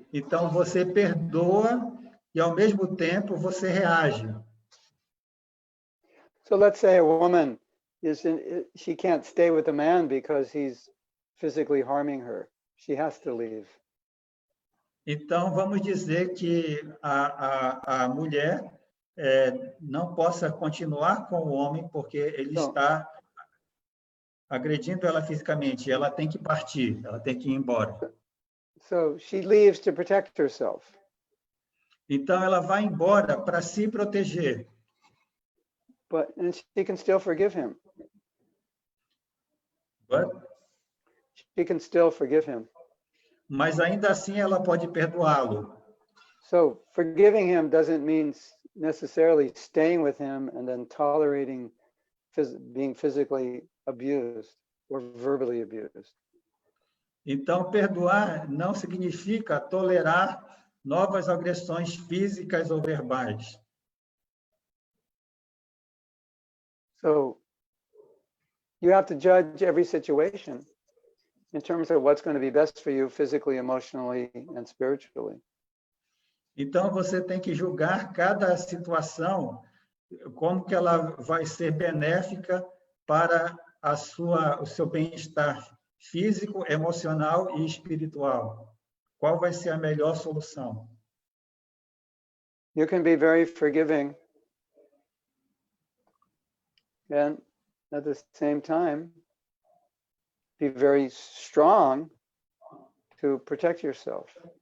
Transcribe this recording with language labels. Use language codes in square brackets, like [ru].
[pt] Então você perdoa e ao mesmo tempo você reage. [en] So let's say a woman she can't stay with a man because he's physically harming her. She has to leave. [pt] Então vamos dizer que a mulher não possa continuar com o homem porque ele está agredindo ela fisicamente. Ela tem que partir, ela tem que ir embora. [en] So she leaves to protect herself. [pt] Então ela vai embora para se proteger. [en] And she can still forgive him. But? She can still forgive him. [pt] Mas ainda assim ela pode perdoá-lo. [en] So forgiving him doesn't mean necessarily staying with him and then tolerating being physically abused or verbally abused. [pt] Então perdoar não significa tolerar novas agressões físicas ou verbais. [en] So you have to judge every situation in terms of what's going to be best for you physically, emotionally, and spiritually. [pt] Então você tem que julgar cada situação como que ela vai ser benéfica para o seu bem-estar físico, emocional e espiritual. Qual vai ser a melhor solução? [en] You can be very forgiving and at the same time be very strong to protect yourself.